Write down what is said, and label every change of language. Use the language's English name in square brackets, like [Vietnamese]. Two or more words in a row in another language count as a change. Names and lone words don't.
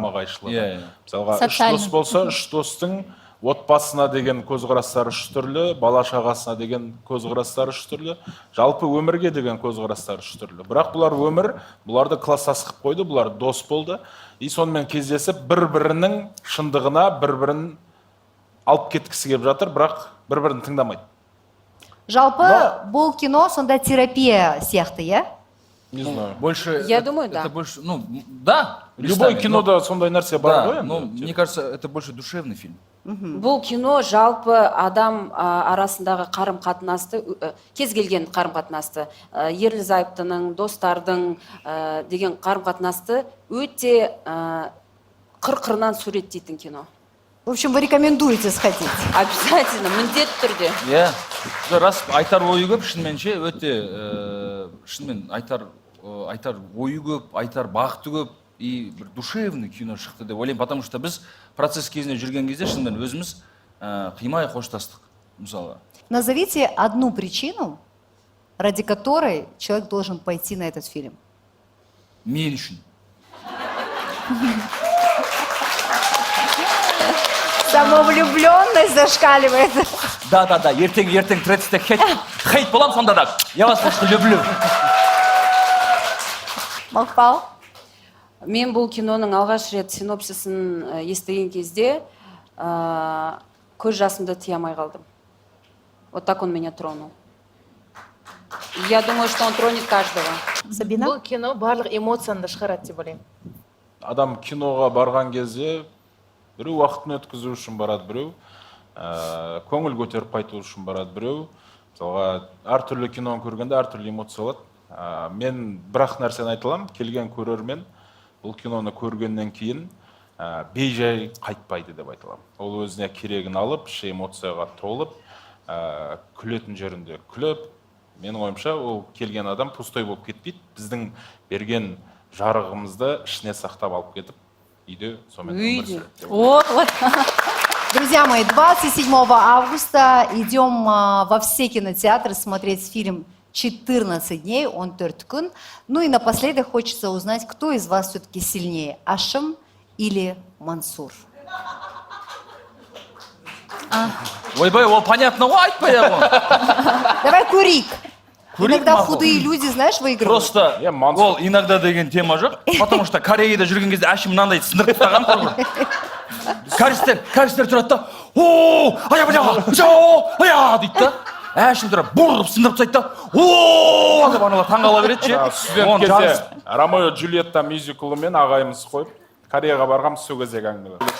[Kazakh] Мысалға, үш дос болса, үш достың отбасына деген көзқарастары үш түрлі, бала шағасына деген көзқарастары үш түрлі, жалпы өмірге деген көзқарастары үш түрлі. Бірақ бұлар өмір, бұларды класстас қылып қойды, бұлар дос болды. И сонымен кездесіп, бір-бірінің шындығына бір-бірін алып кеткісі келіп жатыр, бірақ бір-бірін тыңдамайды. Жалпы бұл кино сонда терапия сияқты, иә? [Russian] Не знаю. Больше... Я думаю, да. Это больше, ну, да. [Kazakh] Любой кинода сондай нәрсе бар ғой. [Russian] Но мне кажется, это больше душевный фильм. [Kazakh] Бұл кино жалпы адам арасындағы қарым-қатынасты, кез келген қарым-қатынасты, ерлі зайыптының, достардың деген қарым-қатынасты өте қыр-қырынан суреттейтін кино. [Russian] В общем, вы рекомендуете сходить? Обязательно, [Kazakh] міндетті түрде. Иә, рас айтар ойы көп, шынменше өте, шынмен айтар ойы көп, айтар бақыты көп, и бір душевный кино шықты деп ойлаймын, [Russian] потому что [Kazakh] біз процесс кезінде жүрген кезде шынымен өзіміз қимай қоштастық, мысалы. [Russian] Назовите одну причину, ради которой человек должен пойти на этот фильм. [Kazakh] Мен үшін. [Russian] Самовлюбленность зашкаливает. [Kazakh] Да, ертең третісте хейт болам, сонда да. [Russian] Я вас просто люблю. [Kazakh] Мақпал? Мен бұл киноның алғаш рет синопсисын естіген кезде көз жасымды тия алмай қалдым. [Russian] Вот так он меня тронул. Я думаю, что он тронет каждого. [Kazakh] Сабина? Бұл кино барлық эмоцияны да шығарады деп ойлаймын. Адам киноға барған кезде біреу уақытын өткізу үшін барады, біреу көңіл көтеріп қайту үшін барады, біреу мысалға әртүрлі киноны көргенде әртүрлі эмоция алады. Мен бірақ нәрсені айта аламын, келген көрермен бұл киноны көргеннен кейін бейжай қайтпайды деп айта аламын. Ол өзіне керегін алып, іші эмоцияға толып, күлетін жерінде күліп, менің ойымша ол келген адам пустой болып кетпейді. Біздің берген жарығымызды ішіне сақтап алып кетіп, үйде сонымен өмір сүреді. [Russian] Вот. Друзья мои, 27 августа идем во все кинотеатры смотреть фильм 14 дней, [Kazakh] он 4 күн. [Russian] Ну и напоследок хочется узнать, кто из вас все-таки сильнее, Ашым или Мансур? [Kazakh] Ойбай, ол понятно ғой, айтпай ақ оны. [Russian] Давай Курик. Курик Иногда [Kazakh] мақұл. [Russian] худые люди, знаешь, выигрывают. [Kazakh] Просто ол иногда деген тема жоқ, [Russian] потому что [Kazakh] Кореяда жүрген кезде Ашым мынандай сындырып тастаған ғой. Кәрістер тұрады да, ооо, ая дейді да. Әшім тұрып, бұрып сындырып тастайды да, ооо деп аналар таңғала береді ше. Студент кезде Ромео Джульетта мюзиклымен ағайымыз қойып, Кореяға барғам сол кездегі әңгіме.